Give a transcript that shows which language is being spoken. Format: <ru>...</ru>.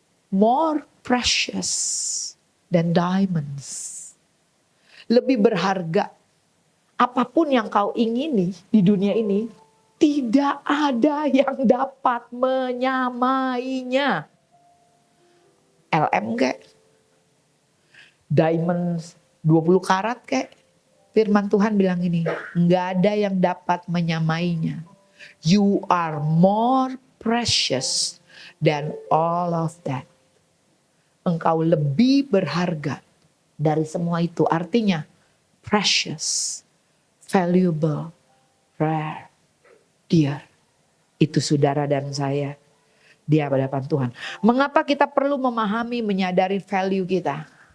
<en>More precious than diamonds.</en> <id>Lebih berharga. Apapun yang kau ingini di dunia ini. Tidak ada yang dapat menyamainya. LM kek. Diamond 20 karat kek. Firman Tuhan bilang ini. Enggak ada yang dapat menyamainya.</id> <en>You are more precious than all of that.</en> <id>Engkau lebih berharga dari semua itu.</id> <en>Artinya precious, valuable, rare.</en> <id>Dia, itu saudara dan saya di hadapan Tuhan. Mengapa kita perlu memahami, menyadari value kita?</id>